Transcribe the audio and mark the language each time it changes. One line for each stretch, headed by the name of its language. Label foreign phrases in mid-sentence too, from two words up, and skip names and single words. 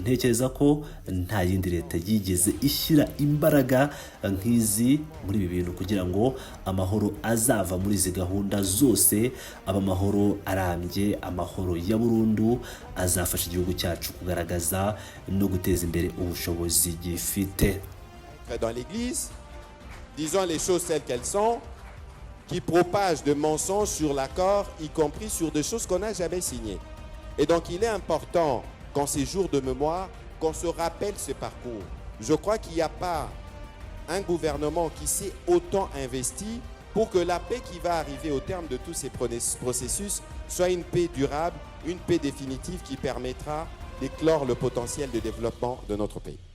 Kinyarwanda: Ntekereza ko nta yindi leta yigeze ishyira imbaraga nk'izi muri ibi bintu kugira ngo amahoro azava muri izi gahunda zose aba amahoro arambye, amahoro ya burundu azafasha igihugu cyacu kugaragaza no guteza imbere ubushobozi gifite.
French: Dans l'église, disons les choses telles qu'elles sont, qui propagent de mensonges sur l'accord, y compris sur des choses qu'on n'a jamais signées. Et donc il est important qu'en ces jours de mémoire, qu'on se rappelle ce parcours. Je crois qu'il n'y a pas un gouvernement qui s'est autant investi pour que la paix qui va arriver au terme de tous ces processus soit une paix durable, une paix définitive qui permettra d'éclore le potentiel de développement de notre pays.